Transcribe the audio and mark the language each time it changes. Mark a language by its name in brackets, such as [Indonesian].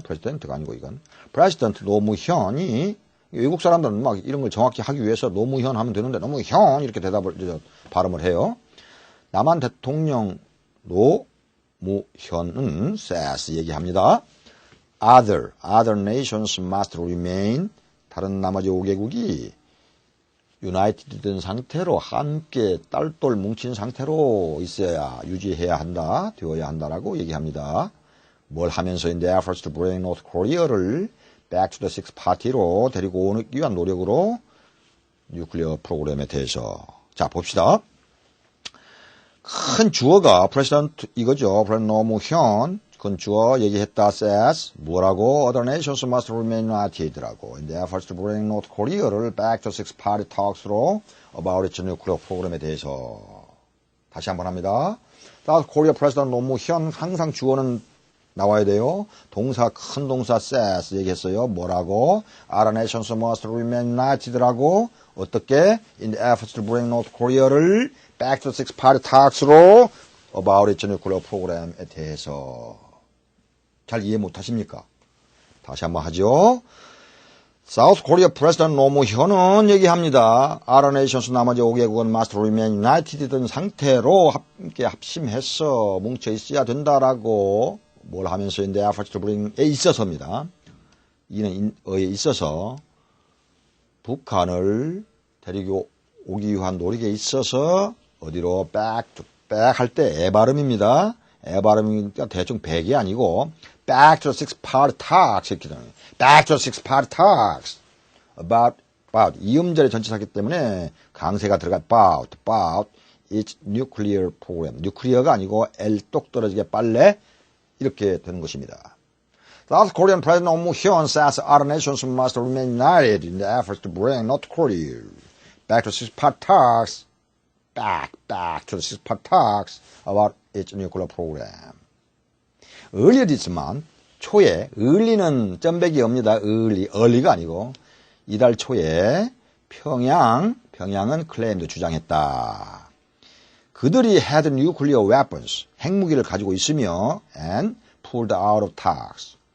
[Korean] President가 아니고 이건 President 노무현이 외국 사람들은 막 이런 걸 정확히 하기 위해서 노무현 하면 되는데 노무현 이렇게 발음을 해요. 남한 대통령도 노무현은 says 얘기합니다. [English] Other nations must remain. [Korean] 다른 나머지 5개국이 유나이티드 된 상태로 함께 딸돌 뭉친 상태로 있어야 유지해야 한다, 되어야 한다라고 얘기합니다. 뭘 하면서 [English] in the efforts to bring North Korea를 back to the Six Party로 [Korean] 데리고 오기 위한 노력으로 뉴클리어 프로그램에 대해서 자 봅시다. 큰 주어가 프레시던트 이거죠. [English] 프레시던트 노무현 [Korean] 큰 주어 얘기했다 [English] says 뭐라고 other nations must remain united라고 in the efforts to bring North Korea를 back to Six Party talks로 about its nuclear 프로그램에 대해서 다시 한번 합니다. [Korean] South Korea President 노무현 항상 주어는 나와야 돼요. 동사 큰 동사 says 얘기했어요. 뭐라고 [English] other nations must remain united라고 어떻게 in the efforts to bring North Korea를 back to Six Party talks로 about its nuclear 프로그램에 대해서 [Korean] 잘 이해 못하십니까? 다시 한번 하죠. South Korea President 노무현은 얘기합니다. Other nations 나머지 5개국은 [English] must remain united [Korean] 된 상태로 함께 합심해서 뭉쳐 있어야 된다라고 뭘 하면서 [English] in the efforts to bring [Korean] 에 있어서입니다. 이는 어에 있어서 북한을 데리고 오기 위한 노력에 있어서 어디로 back 할 때 애 발음입니다. 애 발음이니까 대충 백이 아니고 back to the Six Party talks 이렇게 되는 거예요. back to the Six Party talks about 이음절의 전치사기 때문에 강세가 들어가 about its nuclear program nuclear가 아니고 L 똑 떨어지게 빨래 이렇게 되는 것입니다. [English] South Korean President 노무현 says other nations must remain united in the efforts to bring North Korea back to the Six Party talks back to the Six Party talks about its nuclear program. [Korean] earlier this month, 초에, early는 점백이 옵니다. early가 아니고, 이달 초에 평양은 claimed 주장했다. 그들이 [English] had nuclear weapons, [Korean] 핵무기를 가지고 있으며, [English] and pulled out of talks.